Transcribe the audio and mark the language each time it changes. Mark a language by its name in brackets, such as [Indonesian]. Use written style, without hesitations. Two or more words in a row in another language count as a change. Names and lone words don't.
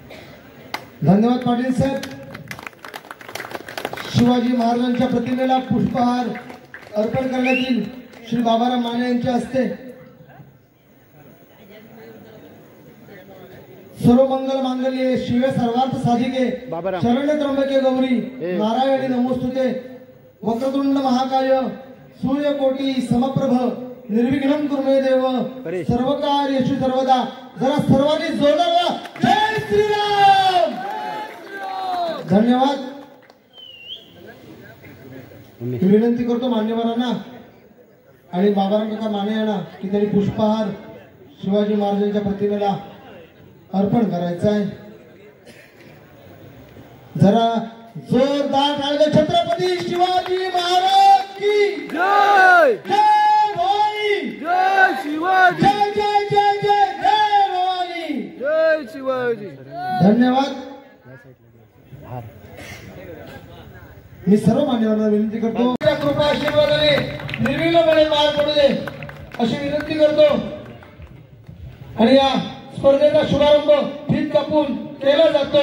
[Marathi] धन्यवाद पाटील साहेब। शिवाजी महाराजांच्या प्रतिमेला पुष्पहार अर्पण करण्यात येईल श्री बाबाराम माने यांच्या हस्ते। [Sanskrit] सर्व मंगल मांगल्ये शिवे सर्वार्थ साधिके शरण्य त्र्यंबके गौरी नारायणी नमोस्तुते वक्रतुंड महाकाय सूर्यकोटी समप्रभ निर्विघ्नं कुरु मे देव सर्व कार्येषु सर्वदा। [Marathi] जरा सर्वांनी जोरदार जय श्रीराम। धन्यवाद। विनंती करतो मान्यवरांना आणि बाबाराम काका माने यांना की त्यांनी पुष्पहार शिवाजी महाराजांच्या प्रतिमेला अर्पण करायचं आहे। जरा जोरदार टाळ्या। छत्रपती शिवाजी महाराज की जय जय भवानी जय शिवाजी जय जय जय जय जय भवानी जय शिवाजी। धन्यवाद। मी सर्व मान्यवरांना विनंती करतो कृपा आशीर्वादाने निर्विघ्नपणे पार पडू दे अशी विनंती करतो। आणि या स्पर्धेचा शुभारंभ फीत कापून केला जातोय।